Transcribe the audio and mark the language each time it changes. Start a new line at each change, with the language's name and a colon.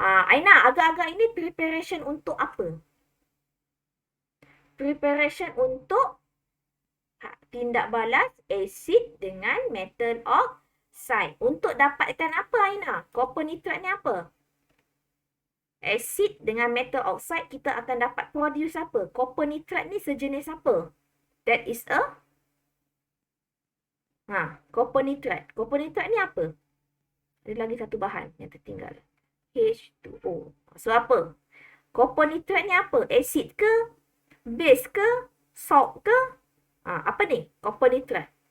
Malay: Aina, agak-agak ini preparation untuk apa? Preparation untuk tindak balas asid dengan metal oxide. Untuk dapatkan apa, Aina? Copper nitrate ni apa? Asid dengan metal oxide, kita akan dapat produce apa? Copper nitrate ni sejenis apa?
English: That is a copper nitrate.
Malay: Copper nitrate ni apa? Ada lagi satu bahan yang tertinggal. H2O. So apa? Copper nitrate ni apa? Acid ke? Base ke? Salt ke? Apa ni? Copper nitrate.